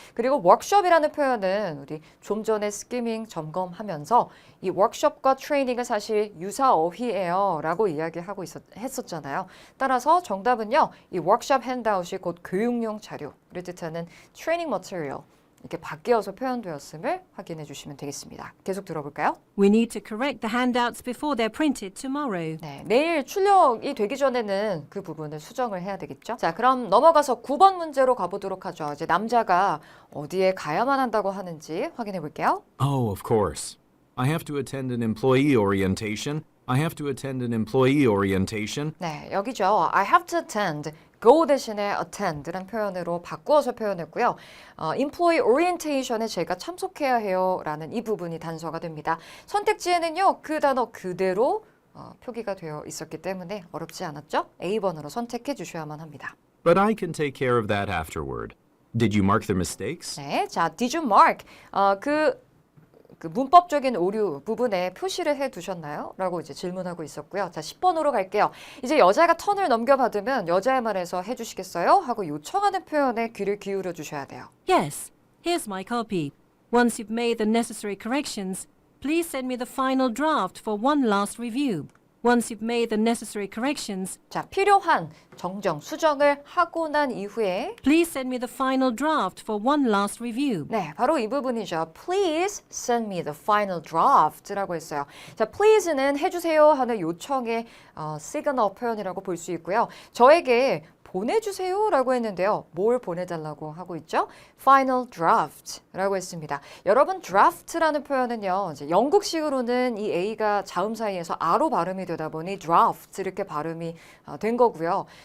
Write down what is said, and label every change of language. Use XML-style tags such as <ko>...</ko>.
<ko>그리고 워크숍이라는 표현은 우리 좀 전에 스키밍 점검하면서 이 워크숍과 트레이닝은 사실 유사 어휘예요 라고 이야기하고 했었잖아요. 따라서 정답은요. 이 워크숍 핸드아웃이 곧 교육용 자료를 뜻하는 트레이닝 머티리얼 이렇게 바뀌어서 표현되었음을 확인해 주시면 되겠습니다. 계속 들어볼까요?</ko> <en>We need to correct the handouts before they're printed tomorrow.</en> <ko>네, 내일 출력이 되기 전에는 그 부분을 수정을 해야 되겠죠. 자, 그럼 넘어가서 9번 문제로 가보도록 하죠. 이제 남자가 어디에 가야만 한다고 하는지 확인해 볼게요.</ko> <en>Oh, of course. I have to attend an employee orientation. I have to attend an employee orientation.</en> <ko>네, 여기죠.</ko> <en>I have to attend</en> <ko>go 대신에 attend라는 표현으로 바꾸어서 표현했고요.</ko> <en>employee orientation</en> <ko>에 제가 참석해야 해요라는 이 부분이 단서가 됩니다. 선택지에는요, 그 단어 그대로 표기가 되어 있었기 때문에 어렵지 않았죠? A번으로 선택해 주셔야만 합니다.</ko> <en>But I can take care of that afterward. Did you mark the mistakes?</en> <ko>네, 자,</ko> <en>did you mark?</en> <ko>그 문법적인 오류 부분에 표시를 해 두셨나요? 라고 이제 질문하고 있었고요. 자, 10번으로 갈게요. 이제 여자가 턴을 넘겨받으면 여자의 말에서 해주시겠어요? 하고 요청하는 표현에 귀를 기울여 주셔야 돼요.</ko> <en>Yes, here's my copy. Once you've made the necessary corrections, please send me the final draft for one last review. Once you've made the necessary corrections,</en> <ko>자, 필요한 정정, 수정을 하고 난 이후에</ko> <en>please send me the final draft for one last review.</en> <ko>네, 바로 이 부분이죠.</ko> <en>Please send me the final draft</en> <ko>라고 했어요. 자, please는 해주세요 하는 요청의 시그널 표현이라고 볼 수 있고요. 저에게 보내주세요라고 했는데요. 뭘 보내달라고 하고 있죠? Final draft라고 했습니다. 여러분, draft라는 표현은요. 이제 영국식으로는 이 A가 자음 사이에서 R로 발음이 되다 보니 draft 이렇게 발음이 된 거고요.</ko>